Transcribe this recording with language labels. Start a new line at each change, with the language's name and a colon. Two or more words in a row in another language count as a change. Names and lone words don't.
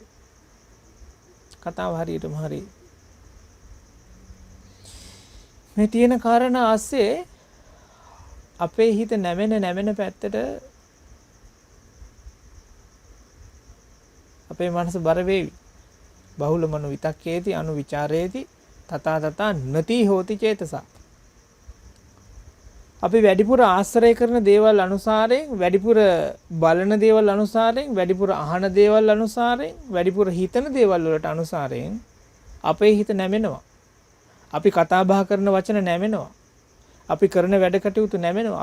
Sinhala: කතාව හරියටම හරි. මේ තියෙන කාරණා ASCII අපේ හිත නැමෙන පැත්තට අපේ මනස බර වේවි.
Pali: බහුල මනෝ විතක්කේති අනු විචාරේති තථා නති හෝති චේතසා.
Sinhala: අපි වැඩිපුර ආශ්‍රය කරන දේවල් අනුසාරයෙන්, වැඩිපුර බලන දේවල් අනුසාරයෙන්, වැඩිපුර අහන දේවල් අනුසාරයෙන්, වැඩිපුර හිතන දේවල් වලට අනුසාරයෙන් අපේ හිත නැමෙනවා. අපි කතා බහ කරන වචන නැමෙනවා. අපි කරන වැඩ කටයුතු නැමෙනවා.